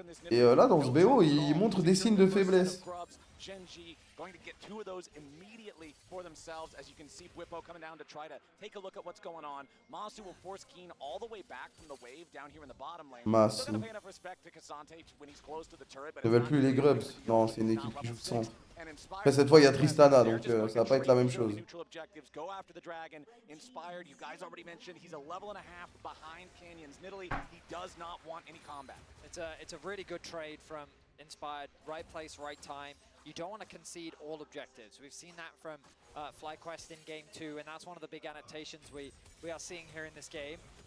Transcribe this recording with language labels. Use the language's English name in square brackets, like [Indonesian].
[French] Et là dans ce BO il montre des signes de faiblesse. [English] Gen.g going to get two of those immediately for themselves as you can see Bwipo coming down to try to take a look at what's going on. Masu will force Keen all the way back from the wave down here in the bottom lane. Masu. They're going to pay enough respect to Kasante when he's close to the turret. [French] Ils ne veulent plus les grubs. Non, c'est une équipe qui joue centre. Après cette fois il y a Tristana donc ça va pas être la même chose. [English] Go after the dragon. Inspired, you guys already mentioned he's a level and a half behind Canyons. Nidalee, he does not want any combat. It's a really good trade from Inspired. Right place, right time. You don't want to concede all objectives. We've seen that from FlyQuest in Game 2, and that's one of the big annotations we are seeing here in this game.